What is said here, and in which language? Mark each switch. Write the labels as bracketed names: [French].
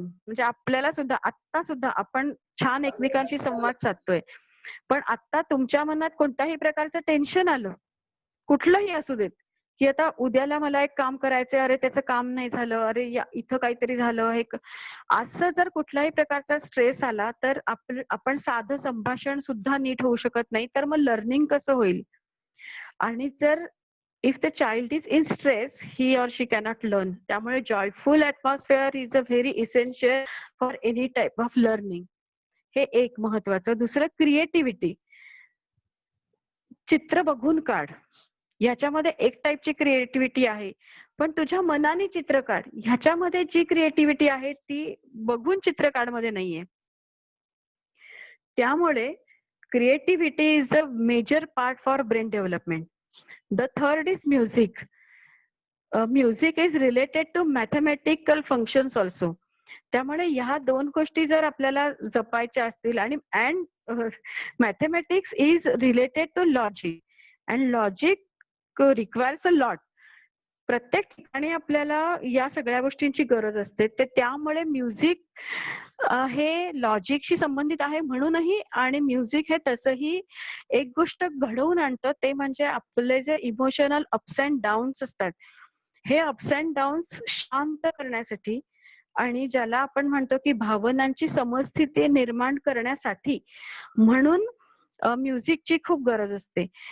[Marathi] म्हणजे आपल्याला सुद्धा आता सुद्धा आपण छान एकमेकांशी संवाद साधतोय, पण आता तुमच्या मनात कोणत्याही प्रकारचं टेन्शन आलं, कुठलंही असू देत, की आता उद्याला मला एक काम करायचंय, अरे त्याचं काम नाही झालं, अरे इथं काहीतरी झालं, हे असं जर कुठल्याही प्रकारचा स्ट्रेस आला तर आपण साधं संभाषण सुद्धा नीट होऊ शकत नाही. तर मग लर्निंग कसं होईल? आणि जर [English] if the child is in stress, he or she cannot learn. त्यामुळे joyful atmosphere is a very essential for any type of learning. [Marathi] हे एक महत्वाचं. दुसरं क्रिएटिव्हिटी, चित्र बघून काढ. ह्याच्यामध्ये एक टाईपची क्रिएटिव्हिटी आहे, पण तुझ्या मनाने चित्र काढ. ह्याच्यामध्ये जी क्रिएटिव्हिटी आहे ती बघून चित्र काढ मध्ये नाहीये. [English] त्यामुळे creativity is the major part for brain development. The third is music. Music is related to mathematical functions also. [Marathi] त्यामुळे ह्या 2 गोष्टी जर आपल्याला जपायच्या असतील, आणि [English] mathematics is related to logic, and logic requires a lot. [Marathi] प्रत्येक ठिकाणी आपल्याला या सगळ्या गोष्टींची गरज असते. त्यामुळे म्युझिक हे लॉजिकशी संबंधित आहे म्हणूनही, आणि म्युझिक हे तसंही एक गोष्ट घडवून आणतं, ते म्हणजे आपले जे इमोशनल अप्स अँड डाऊन्स असतात, हे अप्स अँड डाऊन्स शांत करण्यासाठी, आणि ज्याला आपण म्हणतो की भावनांची समस्थिती निर्माण करण्यासाठी म्हणून म्युझिकची खूप गरज असते.